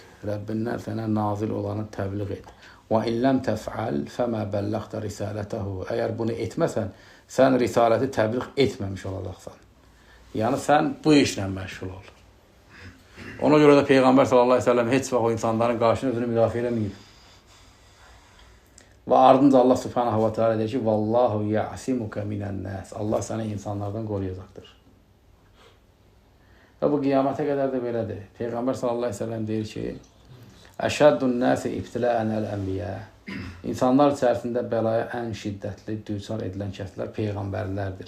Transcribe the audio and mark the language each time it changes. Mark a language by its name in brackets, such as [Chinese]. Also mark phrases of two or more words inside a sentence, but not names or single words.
[Azerbaijani] Rəbbindən sənə nazil olanı təbliğ et. [Arabic] وإن لم تفعل فما بلغت رسالته. [Azerbaijani] Əgər bunu etməsən, sən risaləti təbliğ etməmiş olacaqsan. Yəni sən bu işlə məşğul ol. Ona görə də Peyğəmbər [Arabic] صلى الله عليه وسلم [Azerbaijani] heç vaxt o insanların qarşısında özünü müdafiə eləməyib. Və ardınca Allah [Arabic] سبحانه وتعالى [Azerbaijani] deyir ki, [Arabic] والله يعصمك من الناس. [Azerbaijani] Allah səni insanlardan qoruyacaqdır. Və bu qiyamətə qədər də belədir. Peyğəmbər [Arabic] صلى الله عليه وسلم [Azerbaijani] deyir ki, [Arabic] أشد الناس ابتلاء الأنبياء. [Azerbaijani] İnsanlar içərisində bəlaya ən şiddətli düçar edilən kəslər Peyğəmbərlərdir.